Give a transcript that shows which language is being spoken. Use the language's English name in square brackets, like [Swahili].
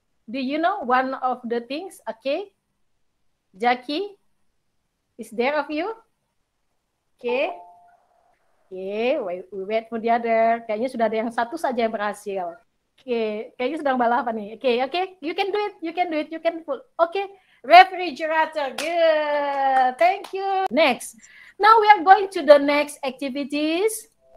[English] Do you know one of the things? Okay. Jackie, is there of you? Okay. Okay, we wait for the other. [Indonesian] Kayaknya sudah ada yang satu saja yang berhasil. Okay, kayaknya sedang balapan nih. [English] Okay, you can do it, you can pull. Okay, refrigerator, good. Thank you. Next, now we are going to the next activities.